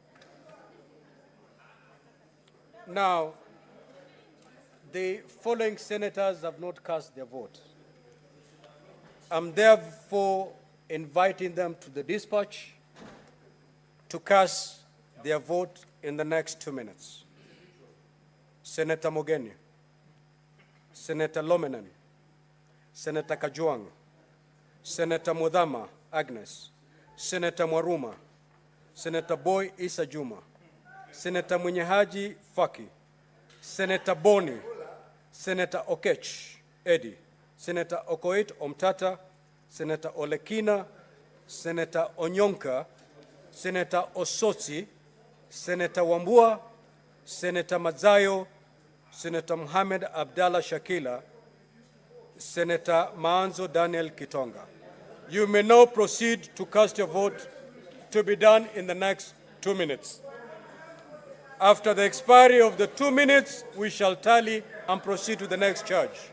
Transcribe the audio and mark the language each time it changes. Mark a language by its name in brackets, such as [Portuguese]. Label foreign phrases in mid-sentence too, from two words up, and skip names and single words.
[English] Now, the following senators have not cast their vote. I'm therefore inviting them to the dispatch to cast their vote in the next 2 minutes. Senator Mogeni, Senator Lomenan, Senator Kajuang, Senator Mudhama Agnes, Senator Mwaruma, Senator Boy Isa Juma, Senator Mwenyehaji Faki, Senator Boni, Senator Okech Eddie, Senator Okoit Omtata, Senator Olekina, Senator Onyonka, Senator Osotsi, Senator Wambua, Senator Mazayo, Senator Mohamed Abdallah Shakila, Senator Maanzo Daniel Kitonga. You may now proceed to cast your vote, to be done in the next 2 minutes. After the expiry of the 2 minutes, we shall tally and proceed to the next charge.